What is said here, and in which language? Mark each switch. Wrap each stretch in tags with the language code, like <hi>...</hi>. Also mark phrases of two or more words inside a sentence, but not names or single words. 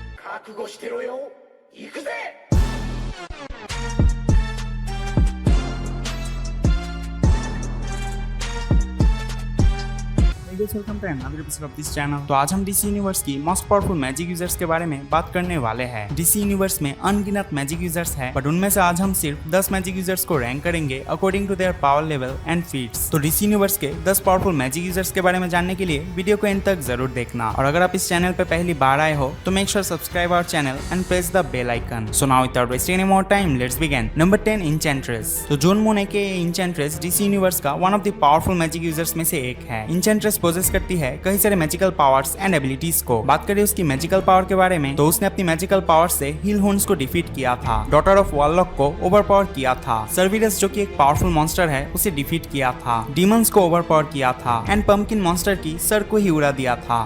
<ja>覚悟してろよ。行くぜ。</ja> <en>welcome to another episode of this channel.</en> <hi>तो आज हम डीसी यूनिवर्स की</hi> <en>most powerful magic users</en> <hi>के बारे में बात करने वाले हैं। डीसी यूनिवर्स में अनगिनत</hi> <en>magic users</en> <hi>हैं, बट उनमें से आज हम सिर्फ 10</hi> <en>magic users</en> <hi>को रैंक करेंगे</hi> <en>according to their power level and feats.</en> <hi>तो डीसी यूनिवर्स के 10</hi> <en>powerful magic users</en> <hi>के बारे में जानने के लिए वीडियो को एंड तक जरूर देखना। और अगर आप इस चैनल पे पहली बार आए हो तो</hi> <en>make sure subscribe our channel and press the bell icon. so now without wasting any more time let's begin. नंबर 10 इंचेंट्रेस।</en> <hi>तो जोन मून के इंचेंट्रेस डीसी यूनिवर्स का</hi> <en>one of the powerful magic users</en> <hi>में से एक है। इंचेंट्रेस पोजेस करती है कई सारे</hi> <en>magical powers and abilities</en> <hi>को। बात करें उसकी</hi> <en>magical power</en> <hi>के बारे में तो उसने अपनी</hi> <en>magical power</en> <hi>से</hi> <en>hell hounds</en> <hi>को डिफीट किया था,</hi> <en>daughter of warlock</en> <hi>को ओवरपावर किया था, सर्विरस जो कि एक</hi> <en>powerful monster</en> <hi>है उसे डिफीट किया था, डीमंस को ओवरपावर किया था</hi> <en>and pumpkin monster</en> <hi>की सर को ही उड़ा दिया था।</hi>